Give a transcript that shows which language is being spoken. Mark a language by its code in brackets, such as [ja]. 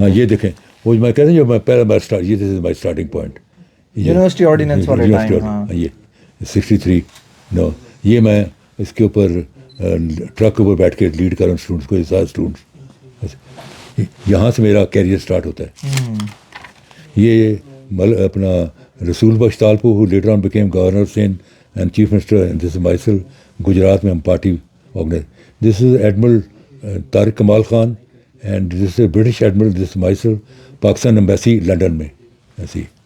[ur] ہاں یہ دیکھیں, وہ میں کہتے ہیں جو میں پہلا یہ [en] This is my starting point. [ur] یونیورسٹی آرڈیننس والے ٹائم. یہ 63 نو, یہ میں اس کے اوپر ٹرک کے اوپر بیٹھ کے لیڈ کر رہا ہوں اسٹوڈنٹس کو, سارے اسٹوڈنٹس. یہاں سے میرا کیریئر اسٹارٹ ہوتا ہے. یہ اپنا رسول بخش Talpur [en] who later on became governor and chief minister, and this is myself. [ur] Gujarat میں ہم party organise. [en] This is admiral Tariq Kamal Khan and this is British admiral. This is myself. [ur] Pakistan embassy London میں ایسی